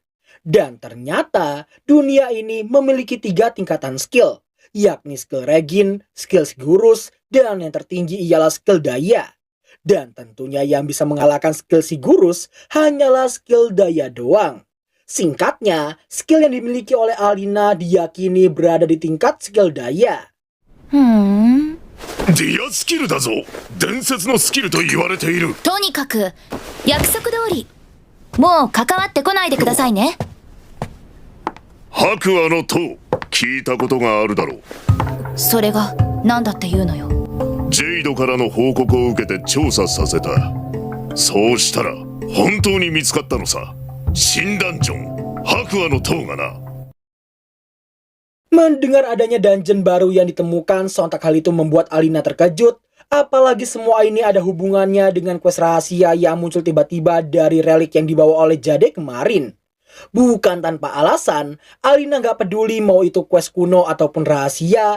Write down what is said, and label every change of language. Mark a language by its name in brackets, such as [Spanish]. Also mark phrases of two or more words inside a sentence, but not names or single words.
[Indonesian] Dan ternyata dunia ini memiliki 3 tingkatan skill, yakni skill Regin, skill Sigurus, dan yang tertinggi ialah skill Daya. Dan tentunya yang bisa mengalahkan skill Sigurus hanyalah skill Daya doang. Singkatnya, skill yang dimiliki oleh Alina diyakini berada di tingkat skill Daya. [Japanese] Dia skill だぞ。伝説のスキルと言われている。とにかく約束通り、もう関わってこないでくださいね。白亜の塔、聞いたことがあるだろう。それが何だっていうのよ。ジェイドからの報告を受けて調査させた。そうしたら本当に見つかったのさ。新ダンジョン、白亜の塔がな。 [Indonesian] Mendengar adanya dungeon baru yang ditemukan, sontak hal itu membuat Alina terkejut. Apalagi semua ini ada hubungannya dengan quest rahasia yang muncul tiba-tiba dari relik yang dibawa oleh Jade kemarin. Bukan tanpa alasan, Alina gak peduli mau itu quest kuno ataupun rahasia.